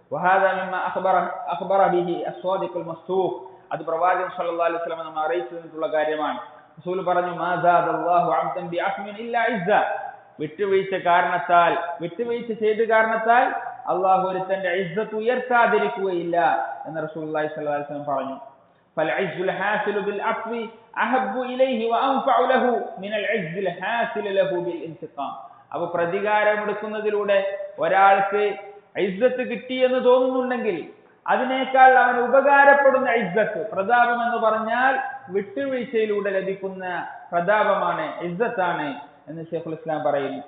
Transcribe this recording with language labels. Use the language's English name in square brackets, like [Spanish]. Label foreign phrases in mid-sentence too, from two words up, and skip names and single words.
[Malayalam] അത് പ്രവാചകൻ [Arabic] صلى الله عليه وسلم [Malayalam] നമ്മെ അറിയിച്ചു തന്നിട്ടുള്ള കാര്യമാണ്. റസൂൽ പറഞ്ഞു, [Arabic] ما زاد الله عبدا بعفو إلا عزا. [Malayalam] വിട്ടുവീഴ്ച ചെയ്ത കാരണത്താൽ അല്ലാഹു ഒരുത്തന്റെ ഇസ്സത്ത് ഉയർത്താതിരിക്കുകയില്ല എന്ന് [Arabic] رسول الله صلى الله عليه وسلم [Malayalam] പറഞ്ഞു. [Arabic] فالعز الحاصل بالعفو احب اليه وانفع له من العز الحاصل له بالانتقام. [Malayalam] അപ്പോൾ പ്രതികാരമെടുക്കുന്നതിലൂടെ ഒരാൾക്ക് ഇസ്സത്ത് കിട്ടി എന്ന് തോന്നുന്നുണ്ടെങ്കിൽ അതിനേക്കാൾ അവന് ഉപകാരപ്പെടുന്ന ഇസ്സത്ത്. പ്രതാപം എന്ന് പറഞ്ഞാൽ വിട്ടുവീഴ്ചയിലൂടെ ലഭിക്കുന്ന പ്രതാപമാണ്, ഇസ്സത്താണ് എന്ന് ശൈഖുൽ ഇസ്ലാം പറയുന്നു.